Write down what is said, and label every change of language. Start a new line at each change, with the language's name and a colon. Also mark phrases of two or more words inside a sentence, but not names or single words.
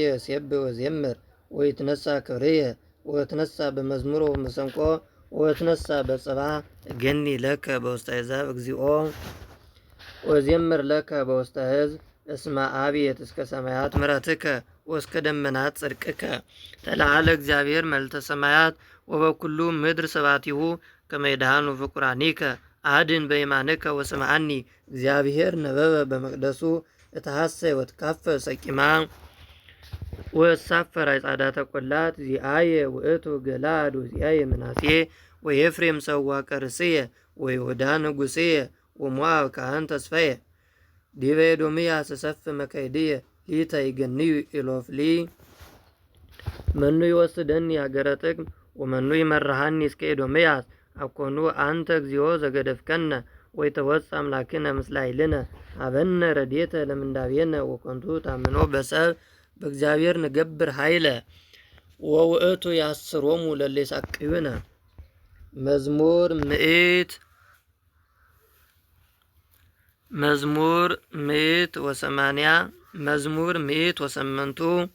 Geez: ሴብሕ ወዘምር ወይትነሣ ክብርየ ወትነሣ በመዝሙር ወመሰንቆ ወትነሣ በጽብሐ እገኒ ለከ በውስተ አሕዛብ እግዚኦ ወዘምር ለከ በውስተ ሕዝብ እስመ አብየት እስከ ሰማያት ምሕረትከ ወእስከ ደመናት ጽድቅከ ተለዓለ እግዚአብሔር መልዕልተ ሰማያት ወበኩሉ ምድር ስብሐቲሁ ከመ ይድኃኑ ፍቁራኒከ አድን በየማንከ ወስምዓኒ እግዚአብሔር ነበበ በመቅደሱ እተሐሰይ ወትካፈል ሰቂማ ወሳፈር አጻዳተ ቈላት ዚአየ ውእቱ ገላድ ወዚአየ ምናሴ ወኤፍሬም ሰዋቀ ርእስየ ወይሁዳ ንጉሥየ ወሞዓብ ካህን ተስፋየ ዲበ ኤዶምያስ እሰፍ መካይድየ ሊተ ይገንዩ ኢሎፍሊ መኑ ይወስደኒ ሀገረ ጥቅም ወመኑ ይመርሐኒ እስከ ኤዶምያስ አኮኑ አንተ እግዚኦ ዘገደፍከነ ወይተወፅ አምላክነ ምስለ ኃይልነ አበነ ረድኤተ ለምንዳቤነ ወከንቱ ታምኖ በሰብ በእግዚአብሔር ንገብር ኃይለ ወውእቱ ያስሮሙ ለለ ይሳቅዩነ መዝሙር 108